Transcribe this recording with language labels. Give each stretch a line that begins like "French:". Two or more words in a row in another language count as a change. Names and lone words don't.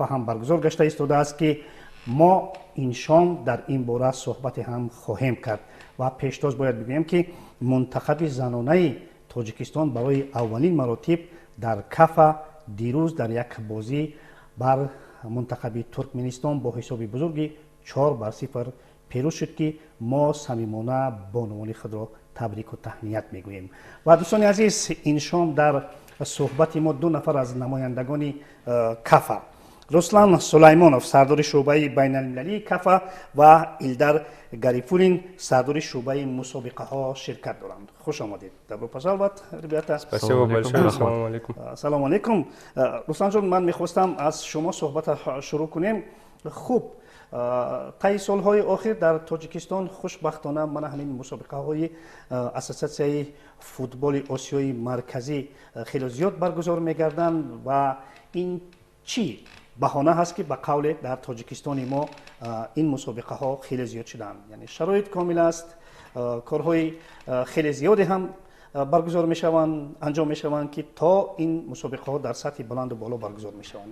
Persian: هم برگزار گشته است که ما این شام در این باره صحبت هم خواهیم کرد و پیشتاز باید بگویم که منتخب زنانه تاجیکستان برای اولین مراتب در کاف دیروز در یک بازی بر منتخب ترکمنستان با حساب بزرگی 4-0 پیروز شد که ما صمیمانه بانوان خود را تبریک و تهنیت میگوییم. و دوستان عزیز این شام در صحبت ما دو نفر از نمایندگان کاف رسلان سلیمانوف سردار شعبه بین المللی کاف و ایلدار گاریفولین سردار شعبه مسابقه ها شرکت دارند. خوش آمدید.
Russian: Добро пожаловать, ребята. Спасибо большое.
Arabic: السلام عليكم.
Persian: سلام علیکم. رسلان جان من میخواستم از شما صحبت شروع کنیم. خوب طی سالهای آخر در تاجیکستان خوشبختانه من همین مسابقه های اساسیاسیون فوتبال آسیای مرکزی خیلی زیاد برگزار میگردند و این چی بهانه هست که به قول در تاجیکستان ما این مسابقه ها خیلی زیاد شدند، یعنی شرایط کامل است، کارهای خیلی زیادی هم برگزار میشوند انجام میشوند که تا این مسابقه ها در سطح بلند و بالا برگزار میشوند.